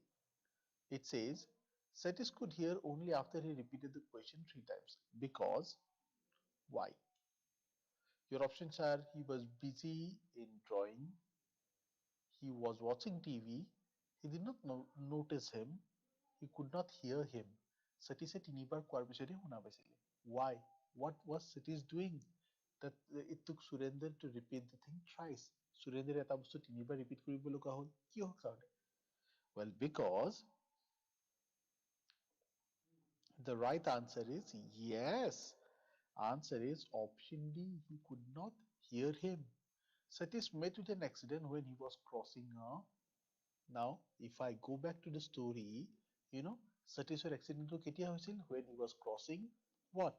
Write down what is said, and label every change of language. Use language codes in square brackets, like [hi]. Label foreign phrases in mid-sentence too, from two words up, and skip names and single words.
[en] It says, Satis could hear only after he repeated the question 3 times. Because, why? Your options are he was busy in drawing, he was watching TV, he did not notice him, he could not hear him. [as] Satisে তিনিবাৰ কোৱাৰ পিছতে শুনা পাইছিলে. [en] Why? What was Satis doing? That it took Surender to repeat the thing thrice. [as] Surender এটা বস্তু তিনিবাৰ repeat কৰিব লগা হ'ল কিহৰ কাৰণে? [en] Well, because the right answer is yes. Answer is option D. He could not hear him. Satish met with an accident when he was crossing a. Now, if I go back to the story, Satish's accident when he was crossing what?